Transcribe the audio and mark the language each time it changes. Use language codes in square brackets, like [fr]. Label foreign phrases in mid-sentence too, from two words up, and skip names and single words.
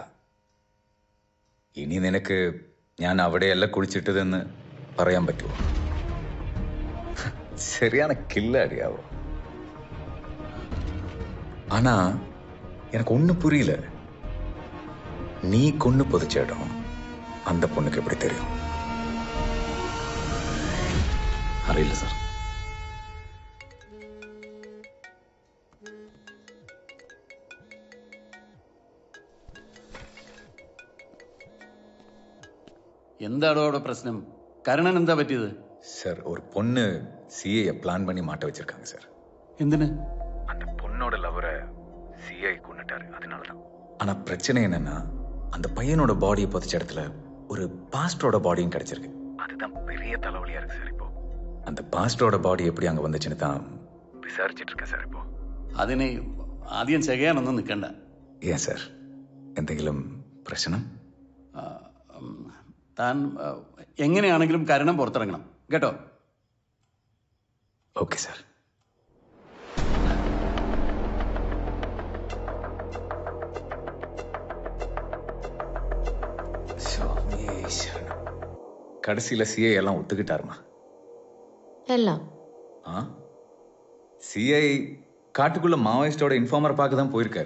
[ml] ഇനി നിനക്ക് ഞാൻ അവിടെയല്ല കുളിച്ചിട്ടതെന്ന് പറയാൻ പറ്റുമോ? [ta] சரியான கில்லாடியாவோ. ஆனா எனக்கு ஒண்ணு புரியல, நீ கொண்டு புதைச்ச இடம் அந்த பொண்ணுக்கு எப்படி தெரியும்? [ml] അറിയില്ല സാർ. എന്താണോ അവിടെ പ്രശ്നം? കരുണൻ എന്താ പറ്റിയത്? [ta] சார் ஒரு பொண்ணு சிஏ பிளான் பண்ணி மாட்ட வச்சிருக்காங்க சார். [ml] എന്തിന്? [ta] அந்த பொண்ணோட லவரை சிஐ கொண்டுட்டாரு, அதனால தான். ஆனா பிரச்சனை என்னன்னா அந்த பையனோட பாடியை புதைச்ச இடத்துல ஒரு பாஸ்டரோட பாடியும் கிடைச்சிருக்கு. அதுதான் பெரிய தலைவலியா இருக்கு சார். இப்போ அந்த பாஸ்டரோட பாடி எப்படி அங்க வந்துச்சுன்னு தான் விசாரிச்சிட்டு இருக்கேன் சார். இப்போ [ml] അതിനെ ആദ്യം ചെയ്യാനൊന്നും നിൽക്കണ്ട. [ta] ஏன் சார், [ml] എന്തെങ്കിലും പ്രശ്നം? താൻ എങ്ങനെയാണെങ്കിലും കരുണം പുറത്തിറങ്ങണം കേട്ടോ. ഓക്കെ സാർ. [ta] கடைசியில சிஐ எல்லாம் ஒத்துக்கிட்டாருமா? எல்லாம் சிஐ காட்டுக்குள்ள மாவோயிஸ்டோட இன்ஃபார்மர் பார்க்க தான் போயிருக்காரு.